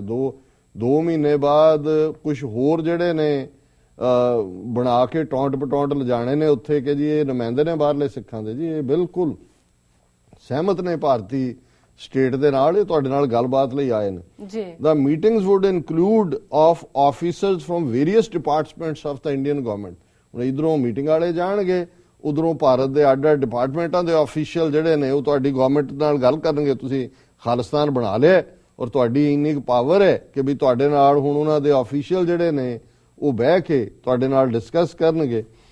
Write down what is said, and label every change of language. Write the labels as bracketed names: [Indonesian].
[Punjabi] ਦੋ ਮਹੀਨੇ ਬਾਅਦ ਕੁਝ ਹੋਰ ਜਿਹੜੇ ਨੇ ਬਣਾ ਕੇ ਟੌਂਟ ਪਟੌਂਟ ਲਿਜਾਣੇ ਨੇ ਉੱਥੇ ਕਿ ਜੀ ਇਹ ਨੁਮਾਇੰਦੇ ਨੇ ਬਾਹਰਲੇ ਸਿੱਖਾਂ ਦੇ। ਜੀ ਇਹ ਬਿਲਕੁਲ ਸਹਿਮਤ ਨੇ ਭਾਰਤੀ ਸਟੇਟ ਦੇ ਨਾਲ, ਇਹ ਤੁਹਾਡੇ ਨਾਲ ਗੱਲਬਾਤ ਲਈ ਆਏ ਨੇ ਜੀ। [English] The meetings would include of officers from various departments of the Indian government. [Punjabi] ਹੁਣ ਇਧਰੋਂ ਮੀਟਿੰਗ ਵਾਲੇ ਜਾਣਗੇ, ਉਧਰੋਂ ਭਾਰਤ ਦੇ ਅੱਡ-ਅੱਡ ਡਿਪਾਰਟਮੈਂਟਾਂ ਦੇ ਆਫੀਸ਼ੀਅਲ ਜਿਹੜੇ ਨੇ ਉਹ ਤੁਹਾਡੀ ਗਵਰਨਮੈਂਟ ਨਾਲ ਗੱਲ ਕਰਨਗੇ। ਤੁਸੀਂ ਖਾਲਿਸਤਾਨ ਬਣਾ ਲਿਆ ਔਰ ਤੁਹਾਡੀ ਇੰਨੀ ਪਾਵਰ ਹੈ ਕਿ ਵੀ ਤੁਹਾਡੇ ਨਾਲ ਹੁਣ ਉਹਨਾਂ ਦੇ ਆਫੀਸ਼ੀਅਲ ਜਿਹੜੇ ਨੇ ਉਹ ਬਹਿ ਕੇ ਤੁਹਾਡੇ ਨਾਲ ਡਿਸਕਸ ਕਰਨਗੇ।